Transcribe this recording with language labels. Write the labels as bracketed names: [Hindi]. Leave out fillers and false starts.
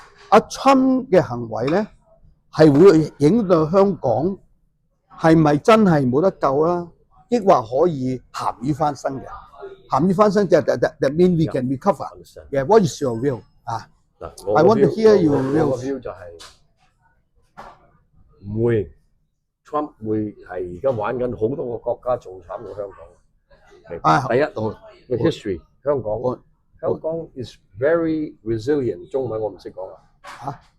[Cantonese] 阿 Trump 嘅行為咧係會影響到香港？係咪真係冇得救啦？抑或可以鹹魚翻身嘅？鹹魚翻身就係 that mean we can recover。 [English] Yeah, what is your view？ I want to hear your view。 [Cantonese] 我嘅 view 就係唔會 ，Trump 會係而家玩緊好多個國家仲慘過香港。第一個 history 香港 is very resilient，中文我唔識講啊。